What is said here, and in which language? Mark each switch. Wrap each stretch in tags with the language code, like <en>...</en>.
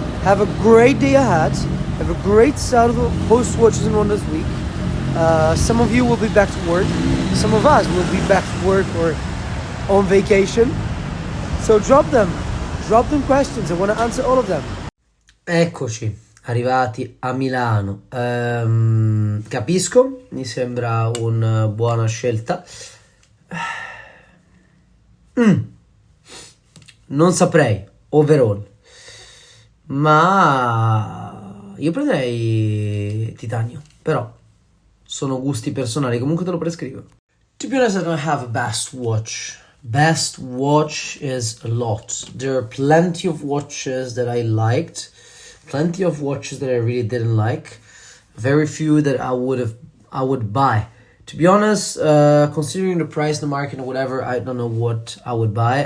<en>Have a great day ahead. Have a great start of the Post Watches and Wonders week. Some of you will be back to work. Some of us will be back to work or on vacation. So drop them questions. I want to answer all of them.</en> <it>Eccoci, arrivati a Milano. Capisco, mi sembra una buona scelta. Non saprei, overall. Ma io prenderei titanio, però sono gusti personali, comunque te lo prescrivo.</it> <en>To be honest, I don't have a best watch. Best watch is a lot. There are plenty of watches that I liked, plenty of watches that I really didn't like, very few that I would buy. To be honest, considering the price, the market, or whatever, I don't know what I would buy.</en>